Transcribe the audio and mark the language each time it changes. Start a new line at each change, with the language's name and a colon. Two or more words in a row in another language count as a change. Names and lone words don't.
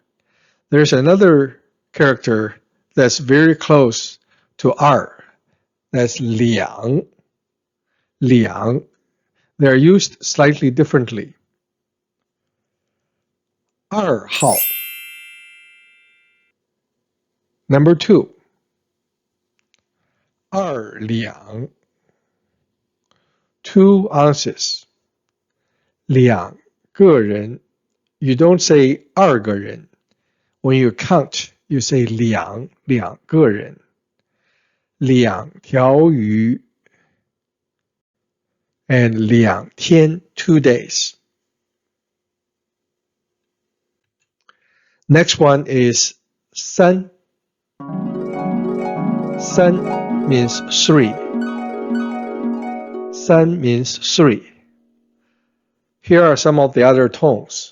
English: There's another character that's very close to er. That's liang. Liang. They're used slightly differently.
Chinese: 二号.
English: Number 2.
Chinese: 二两.
English: 2 ounces.
Chinese: 两个人.
English: You don't say
Chinese: 二个人.
English: When you count, you say
Chinese: 两，两个人. 两条鱼. And 两天,
English: 2 days. Next one is san. San means 3. San means 3. Here are some of the other tones.